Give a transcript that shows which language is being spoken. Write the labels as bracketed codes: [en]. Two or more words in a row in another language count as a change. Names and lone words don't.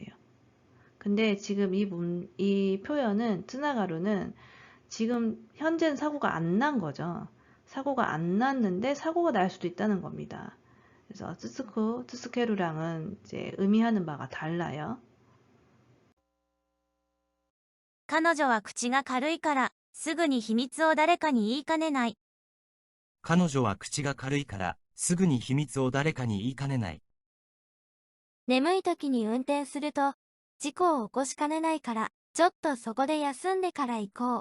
[ko] 근데 지금 이 표현은 쯔나가루는 지금 현재는 사고가 안 난 거죠. 사고가 안 났는데 사고가 날 수도 있다는 겁니다. 그래서 츠스케루랑은 이제 의미하는 바가 달라요. [ja] 彼女は口が軽いから、すぐに秘密を誰かに言いかねない。彼女は口が軽いから、すぐに秘密を誰かに言いかねない。眠い時に運転すると、事故を起こしかねないから、ちょっとそこで休んでから行こう。